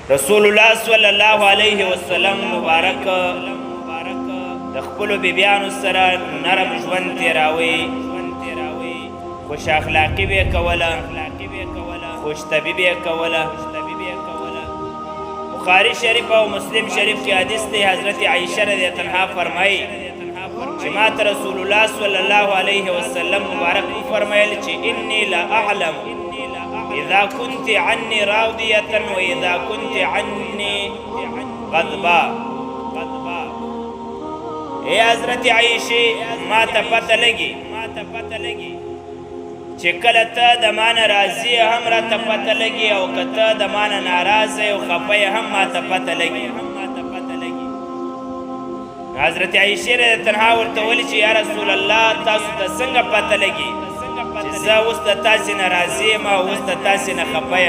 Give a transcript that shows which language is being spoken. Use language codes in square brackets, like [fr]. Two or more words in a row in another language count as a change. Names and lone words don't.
[ps] رسول الله [ar] صلی الله علیه وسلم [ps] مبارک د خپلو بیبیانو سره نرم ژوند تیراوی، خوش اخلاقی به کوله، خوش طبعی به کوله. بخاری شریف او مسلم شریف کې حدیث دی، حضرت عائشہ [ar] رضی الله عنها [ps] فرمایي چې ما ته رسول الله [ar] صلی الله علیه وسلم [ps] مبارک فرمایل چې [ar] انی لا اعلم اذا كنت عني راضیه واذا كنت عني غضبا. [ps] اے حضرت عائشہ ما ته پته لګي چې کله ته د مانه راضي هم راته پته لګي او که ته د مانه ناراضه او خفه هم ما ته پته لګي. حضرت عائشہ [ar] رضی الله عنها [ps] ورته ویل چې [ar] یا رسول الله [ps] تاسو ته څنګه پته لګي چې زه اوس د تاسې نه راضي یم او اوس د تاسې نه خفه یم؟